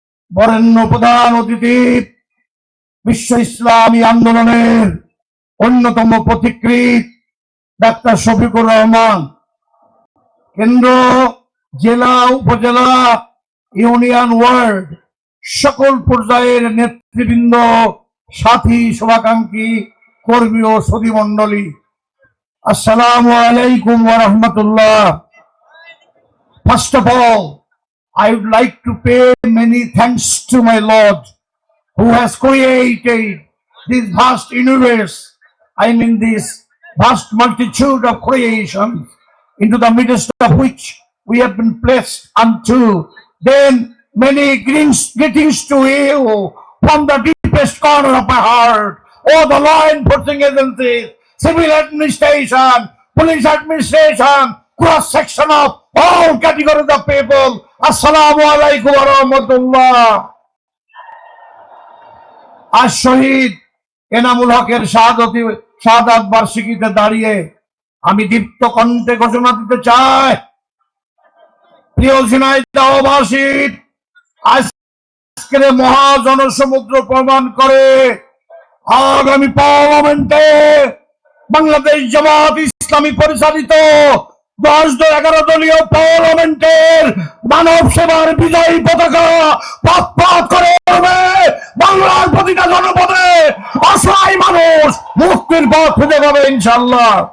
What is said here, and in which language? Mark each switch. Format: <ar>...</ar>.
<bn>বরেণ্য প্রধান অতিথি, বিশ্ব ইসলামী আন্দোলনের অন্যতম পথিকৃৎ ডাক্তার শফিকুর রহমান, কেন্দ্র, জেলা, উপজেলা, ইউনিয়ন, ওয়ার্ড সকল পর্যায়ের নেতৃবৃন্দ, সাথী, শুভাকাঙ্ক্ষী, কর্মী ও সদী মণ্ডলী,</bn> <ar>আসসালামু আলাইকুম ওয়া রাহমাতুল্লাহ।</ar> <en>First of all, I would like to pay many thanks to my Lord who has created this vast universe, I mean this vast multitude of creation, into the midst of which we have been placed unto. Then many greetings to you from the deepest corner of my heart. All the law enforcing agencies, civil administration, police administration, cross section of all categories of people.</en> <ar>Assalamu alaikum wa rahmatullah.</ar> <bn>আজ শহীদ এনামুল হকের শাহাদাত বার্ষিকীতে দাঁড়িয়ে আমি দীপ্ত কণ্ঠে ঘোষণা দিতে চাই, প্রিয় ঝিনাইদহবাসী, আজকের মহাজনসমুদ্র প্রমাণ করে আগামী পার্লামেন্টে বাংলাদেশ জামায়াত ইসলামী পরিচালিত 11 দলীয় পার্লামেন্টের মানব সেবার বিজয়ী পতাকা পথ করে বাংলার প্রতিটা জনপদে অসহায় মানুষ মুক্তির পথ খুঁজে পাবে ইনশাআল্লাহ।</bn>